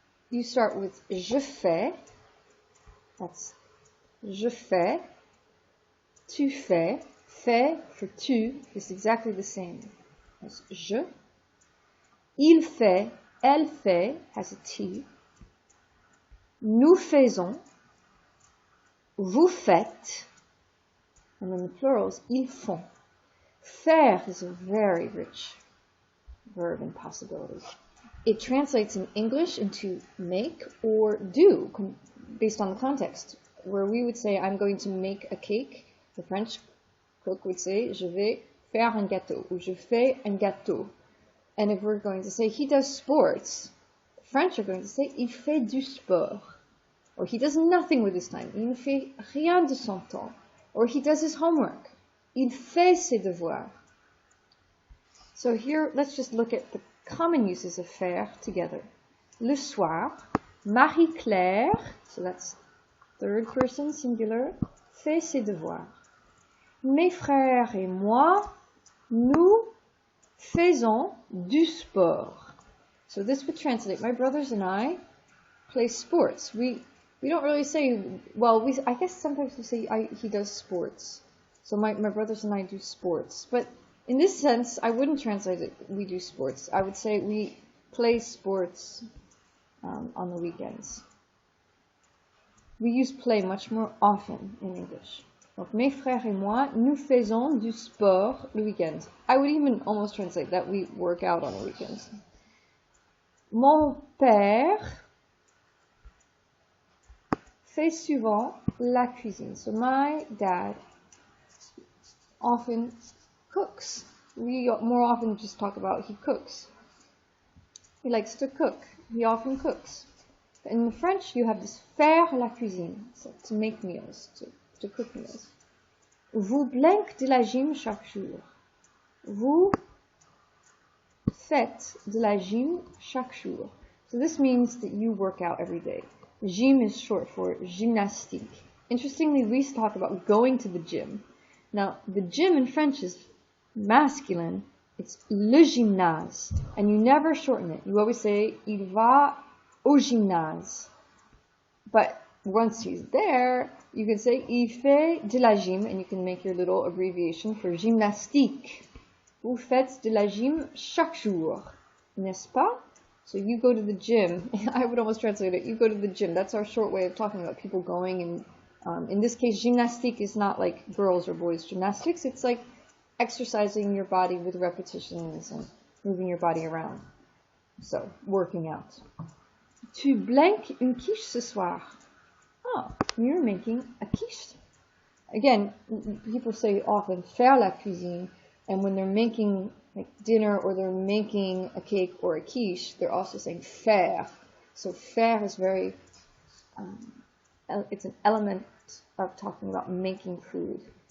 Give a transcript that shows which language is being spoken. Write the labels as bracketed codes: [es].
[en] You start with [fr] je fais. [en] That's [fr] je fais, tu fais, [en] Fait for tu is exactly the same as je. [fr] Il fait, elle fait [en] has a T. [fr] Nous faisons, vous faites, [en] and then the plurals, [fr] ils font. [en] Faire is a very rich verb and possibility. It translates in English into make or do, based on the context. Where we would say, I'm going to make a cake, the French cook would say, [fr] je vais faire un gâteau, [en] or [fr] je fais un gâteau. [en] And if we're going to say, he does sports, the French are going to say, [fr] il fait du sport. [en] Or he does nothing with his time, [fr] il ne fait rien de son temps. [en] Or he does his homework, [fr] il fait ses devoirs. [en] So here, let's just look at the common uses of faire together. [fr] Le soir, Marie-Claire, [en] so that's third person singular, [fr] fait ses devoirs. Mes frères et moi, nous faisons du sport. [en] So this would translate, my brothers and I play sports. We don't really say, well, I guess sometimes we say he does sports. So my brothers and I do sports. But in this sense, I wouldn't translate it, we do sports. I would say we play sports on the weekends. We use play much more often in English. [fr] Donc, mes frères et moi, nous faisons du sport le weekend. [en] I would even almost translate that we work out on the weekends. [fr] Mon père fait souvent la cuisine. [en] So my dad often cooks. We more often just talk about he cooks. He likes to cook. He often cooks. In French, you have this [fr] faire la cuisine, [en] so to make meals, to cook meals. [fr] Vous blanc de la gym chaque jour. Vous faites de la gym chaque jour. [en] So this means that you work out every day. Gym is short for gymnastique. Interestingly, we talk about going to the gym. Now, the gym in French is masculine. It's le gymnase. And you never shorten it. You always say, [fr] il va au gymnase. [en] But once he's there, you can say, [fr] il fait de la gym, [en] and you can make your little abbreviation for gymnastique. [fr] Vous faites de la gym chaque jour. N'est-ce pas? [en] So you go to the gym. I would almost translate it. You go to the gym. That's our short way of talking about people going. And in this case, gymnastique is not like girls or boys gymnastics. It's like exercising your body with repetitions and moving your body around. So, working out. [fr] Tu blanques une quiche ce soir. [en] Oh, you're making a quiche. Again, people say often [fr] faire la cuisine, [en] and when they're making like dinner or they're making a cake or a quiche, they're also saying faire. So faire is very, it's an element of talking about making food.